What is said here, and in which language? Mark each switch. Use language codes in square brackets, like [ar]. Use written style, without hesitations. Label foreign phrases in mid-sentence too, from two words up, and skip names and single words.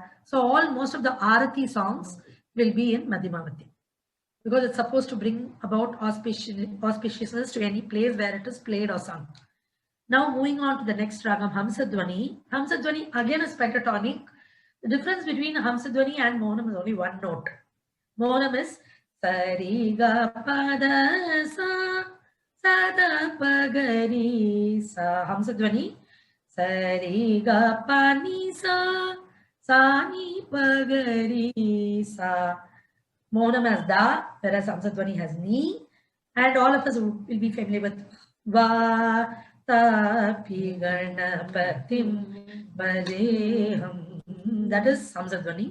[en] So most of the Arati songs will be in Madhimavati because it's supposed to bring about auspiciousness to any place where it is played or sung. Now moving on to the next ragam, Hamsadwani. Hamsadwani again is pentatonic. The difference between Hamsadwani and Mohanam is only one note. Mohanam is Sari ga pada sa, sada pagari sa. Hamsadwani Sari ga pa ni sa, sa ni pagari sa. Mohanam has da, whereas Hamsadwani has ni. And all of us will be familiar with va, Tapi Ganapatim Badeham. That is Hamsadwani.